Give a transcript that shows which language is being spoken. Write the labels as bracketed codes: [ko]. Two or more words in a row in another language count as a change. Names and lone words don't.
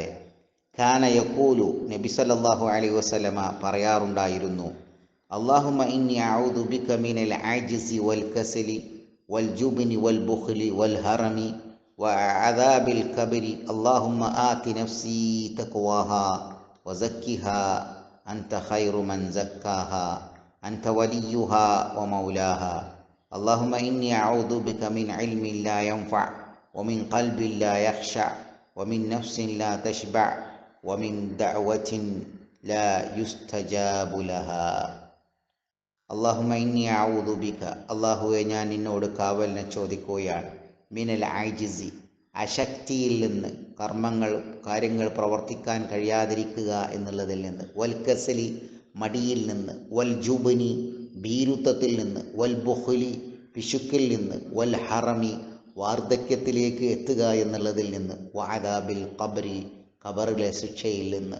[ar] كان يقول نبي صلى الله عليه وسلم പറയാറുണ്ടായിരുന്നു, اللهم إني أعوذ بك من العجز والكسل والجبن والبخل والهرم وعذاب القبر اللهم آت نفسي تقواها وزكها أنت خير من زكاها أنت وليها ومولاها. اللهم إني أعوذ بك من علم لا ينفع ومن قلب لا يخشع ومن نفس لا تشبع ومن دعوة لا يستجاب لها. اللهم إني أعوذ بك, [ml] അള്ളാഹുവെ ഞാൻ നിന്നോട് കാവലിനെ ചോദിക്കുകയാണ്, [ar] من العجز, [ml] അശക്തിയിൽ നിന്ന്, കാര്യങ്ങൾ പ്രവർത്തിക്കാൻ കഴിയാതിരിക്കുക എന്നുള്ളതിൽ നിന്ന്, [ar] والكسل, [ml] മടിയിൽ നിന്ന്, [ar] والجبن, [ml] ഭീരുത്വത്തിൽ നിന്ന്, [ar] والبخل, [ml] പിശുക്കിൽ നിന്ന്, [ar] والهرم, [ml] വാർദ്ധക്യത്തിലേക്ക് എത്തുക എന്നുള്ളതിൽ നിന്ന്, [ar] وعذاب القبر, [ml] ഖബറിലെ ശിക്ഷയിൽ നിന്ന്.